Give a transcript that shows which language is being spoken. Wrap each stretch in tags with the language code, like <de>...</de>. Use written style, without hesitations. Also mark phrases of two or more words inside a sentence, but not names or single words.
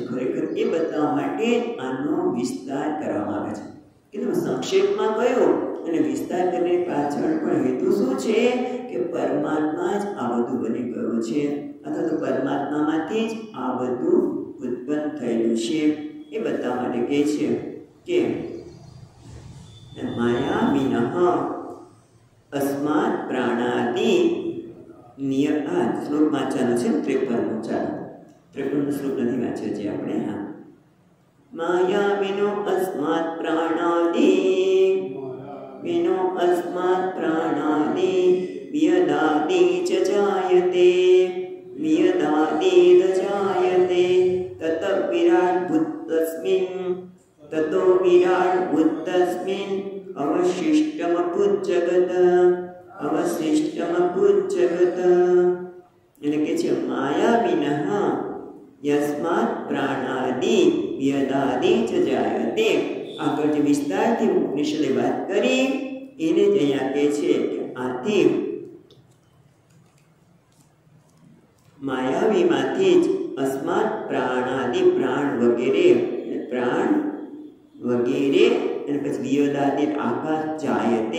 <gu>ખરેખર એ બતાવવા માટે આનો વિસ્તાર કરવામાં આવે છે કે તમે સંક્ષેપમાં કહ્યું, અને વિસ્તાર કરીને પાછળ પણ હેતુ શું છે કે પરમાત્મા જ આ બધું બની ગયો છે, અથવા તો પરમાત્મામાંથી જ આ બધું ઉત્પન્ન થયેલું છે એ બતાવવા માટે કહે છે કે</gu> <sa>માયા વિનઃ અસ્માત પ્રાણાદિ નિયતા।</sa> <gu>શ્લોક વાંચવાનો છે 53નો। ચાલો 53નો શ્લોક નથી વાંચ્યો છે આપણે।</gu> <sa>હા, માયા વિનો અસ્માત પ્રાણાદિ, વિનો અસ્માત वियदादि च जायते वियदादिद जायते ततः विराट् भूतस्मिन् ततो विराट् भूतस्मिन् अवशिष्टमभूज्जगत् अवशिष्टमभूज्जगत्</sa> <gu>એટલે કે છે</gu> <sa>માયા વિનઃ યસ્માत् પ્રાણાદિ વ્યદાદિ ચ જાયતે.</sa> <gu>આગળ જે વિસ્તારથી ઉપનિષદે વાત કરી એને જ અહીંયા કહે છે કે આથી માયાવીમાંથી જ</gu> <sa>અસ્માત પ્રાણાદિ</sa> <gu>પ્રાણ વગેરે અને પછી વિયોદાદિ આકાશ જાયતે.</gu>